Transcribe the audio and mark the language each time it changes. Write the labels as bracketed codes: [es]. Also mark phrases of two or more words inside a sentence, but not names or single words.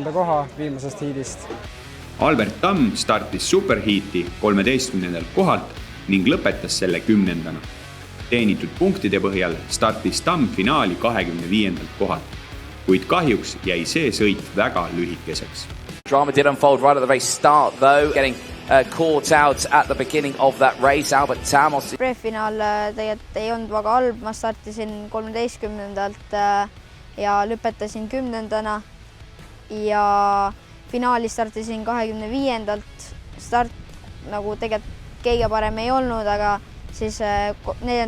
[et] koha viimasest hiidist. Albert Tamm startis superhiiti 13. kohalt ning lõpetas selle 10. Teenitud punktide põhjal startis Tamm finaali 25. kohalt. kuid kahjuks jäi see sõit väga lühikeseks. [en] Drama did unfold right at the race start though, getting caught out at the beginning of that race. [et] Albert Tamos. Pre-finaal tegelikult ei olnud väga halb, ma startisin 13. ja lõpetasin 10. ja finaali startisin 25. Start nagu tegelikult kõige parem ei olnud, aga siis 4.